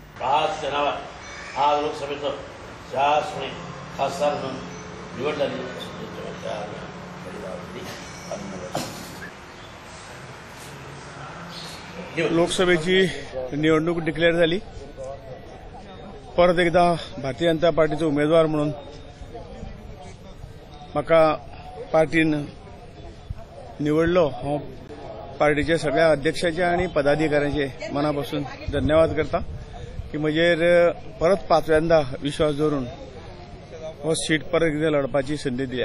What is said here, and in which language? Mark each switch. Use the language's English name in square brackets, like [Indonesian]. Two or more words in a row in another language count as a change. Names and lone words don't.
[Marathi] आज लोकसभेचं शासकीय खासदार म्हणून निवड झाली। लोकसभेची निवडणूक डिक्लेअर झाली। [Konkani] परत एकदा भारतीय जनता पार्टीचे उमेदवार म्हणून म्हाका पार्टीन निवडलो। हांव पार्टीच्या सगळ्या अध्यक्षाचे आणि पदाधिकाऱ्यांचे मनापासून धन्यवाद करता की म्हजेर परत पांचव्यांदा विश्वास दवरून हो सीट परत एकदा लढपाची संधी दिल्या।